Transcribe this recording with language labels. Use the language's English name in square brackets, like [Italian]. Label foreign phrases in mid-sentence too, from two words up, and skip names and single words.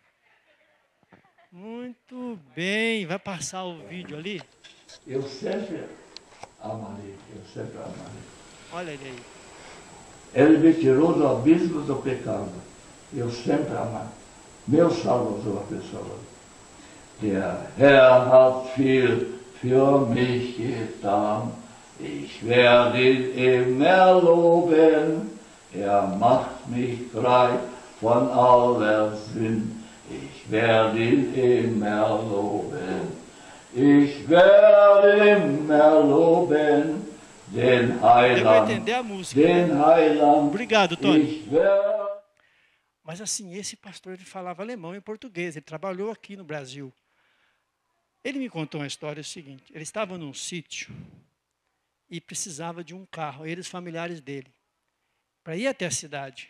[Portuguese] Muito bem, vai passar o vídeo ali? Eu sempre amarei, eu sempre amarei. Olha ele aí. Ele me tirou do abismo do pecado. Eu sempre amei. Meu Salvador, pessoal. [German] Der Herr hat viel für mich getan. Ich werde ihn immer loben. Macht mich frei von aller Sünde. Ich werde ihn immer loben. Ich werde immer loben. Den Heiland. Den Heiland. [Portuguese] Obrigado, Tony. Mas assim, esse pastor ele falava alemão e português. Ele trabalhou aqui no Brasil. Ele me contou uma história seguinte. Ele estava num sítio e precisava de um carro, eles familiares dele, para ir até a cidade.